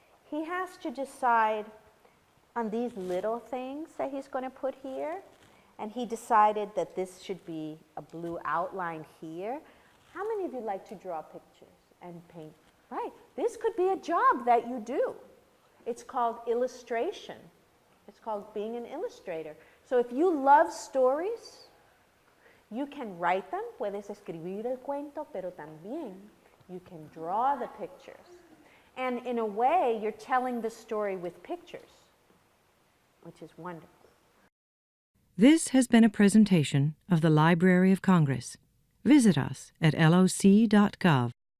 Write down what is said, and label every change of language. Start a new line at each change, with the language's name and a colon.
English: He has to decide on these little things that he's going to put here. And he decided that this should be a blue outline here. How many of you like to draw pictures and paint? Right. This could be a job that you do. It's called illustration. It's called being an illustrator. So if you love stories, you can write them,
Spanish: puedes escribir el cuento, pero también
English: you can draw the pictures. And in a way, you're telling the story with pictures, which is wonderful. This has been a presentation of the Library of Congress. Visit us at loc.gov.